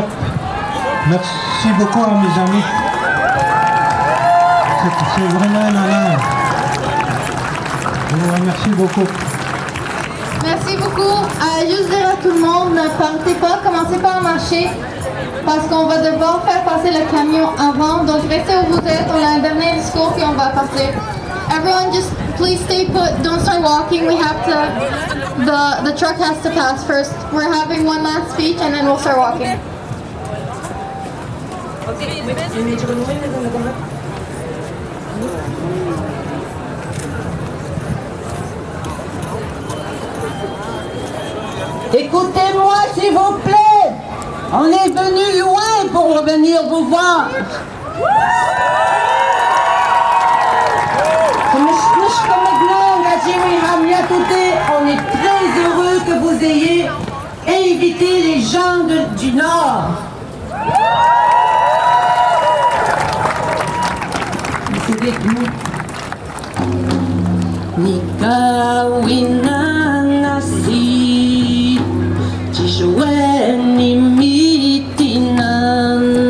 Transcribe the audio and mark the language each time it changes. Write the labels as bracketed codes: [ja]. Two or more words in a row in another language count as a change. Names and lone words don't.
[fr] Merci beaucoup à mes amis. C'est vraiment un honneur. Je vous remercie beaucoup. Merci beaucoup. Juste dire à tout le monde, ne partez pas, commencez pas à marcher parce qu'on va devoir faire passer le camion avant. Donc restez où vous êtes, on a un dernier discours puis on va partir. [en] Everyone just please stay put, don't start walking. We have to, the truck has to pass first. We're having one last speech and then we'll start walking. [fr] Écoutez-moi s'il vous plaît, on est venu loin pour venir vous voir. On est très heureux que vous ayez invité les gens du Nord. Nikawina nasi Jishweni mitinan